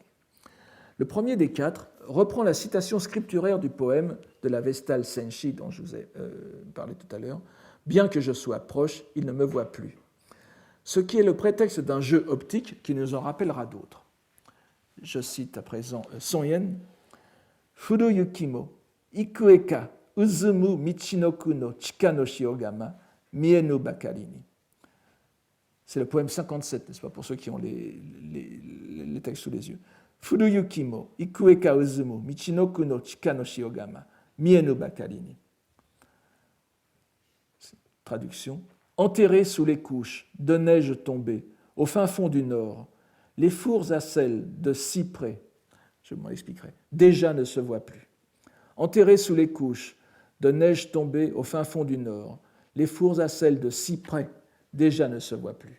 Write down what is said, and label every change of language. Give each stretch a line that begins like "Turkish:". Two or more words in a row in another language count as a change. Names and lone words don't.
French: Le premier des 4 reprend la citation scripturaire du poème de la Vestale Senshi dont je vous ai parlé tout à l'heure. « Bien que je sois proche, il ne me voit plus », ce qui est le prétexte d'un jeu optique qui nous en rappellera d'autres. Je cite à présent Son Yen. «
Japanese: 降る雪も幾重か埋むみちのくの千賀の塩竈見えのばかりに
French: » C'est le poème 57, n'est-ce pas, pour ceux qui ont les textes sous les yeux.
Japanese: 降る雪も幾重か埋むみちのくの千賀の塩竈見えのばかりに.
French: Traduction. Enterrés sous les couches de neige tombée, au fin fond du nord, les fours à sel de cyprès, je m'en expliquerai, déjà ne se voient plus. Enterrés sous les couches de neige tombée au fin fond du nord, les fours à sel de cyprès, déjà ne se voient plus.